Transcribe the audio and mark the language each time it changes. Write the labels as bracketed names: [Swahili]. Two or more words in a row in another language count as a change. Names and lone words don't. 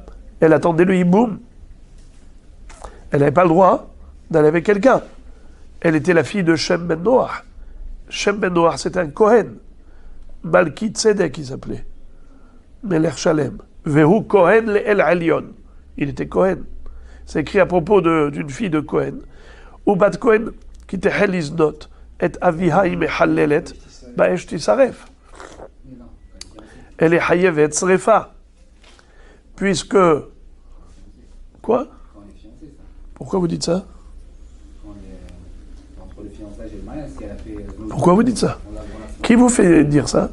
[French] Elle attendait le hiboum. Elle n'avait pas le droit d'aller avec quelqu'un. Elle était la fille de Shem ben Noach. Shem ben Noach, c'était un Kohen. Malki Tzedek, il s'appelait. [Hebrew] מלך שלם. והוא כהן לאל עליון. [French] Il était Kohen. C'est écrit à propos d'une fille de Kohen. [Hebrew] ובת כהן, כי תחל לזנות, את אביה היא מחללת, באש תשרף. [French] Elle est [Hebrew] חייבת שריפה. [French] Puisque... Quoi? Pourquoi vous dites ça? Pourquoi vous dites ça? Qui vous fait dire ça?